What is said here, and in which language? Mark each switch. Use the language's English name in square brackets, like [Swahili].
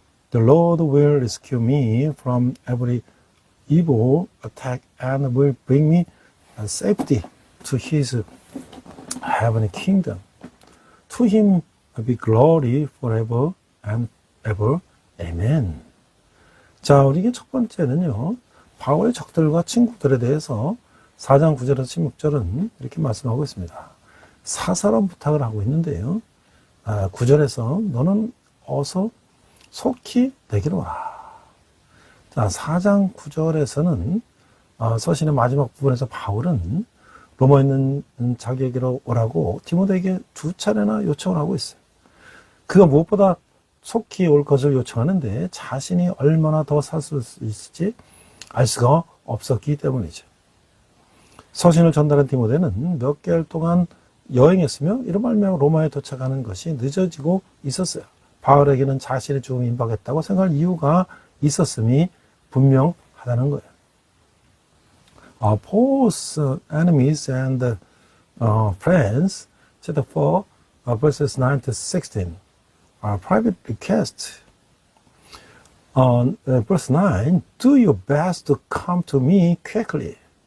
[English] The Lord will rescue me from every evil attack and will bring me safety to his heavenly kingdom. To him be glory forever and ever. Amen. [Korean] 자, 우리 첫 번째는요, 바울의 적들과 친구들에 대해서 4장 9절에서 16절은 이렇게 말씀하고 있습니다. 사사로운 부탁을 하고 있는데요. 9절에서 너는 어서 속히 내게로 와. 자, 4장 9절에서는 서신의 마지막 부분에서 바울은 로마에 있는 자기에게로 오라고 디모데에게 2차례나 요청을 하고 있어요. 그가 무엇보다 속히 올 것을 요청하는데 자신이 얼마나 더 살 수 있을지 알 수가 없었기 때문이죠. 서신을 전달한 디모데는 몇 개월 동안 여행했으며 이로 말미암아 로마에 도착하는 것이 늦어지고 있었어요. 바울에게는 자신의 죽음이 임박했다고 생각할 이유가 있었음이 분명하다는 거예요. [English] Paul's enemies and friends, chapter 4, verses 9 to 16, are private requests. Verse 9, do your best to come to me quickly.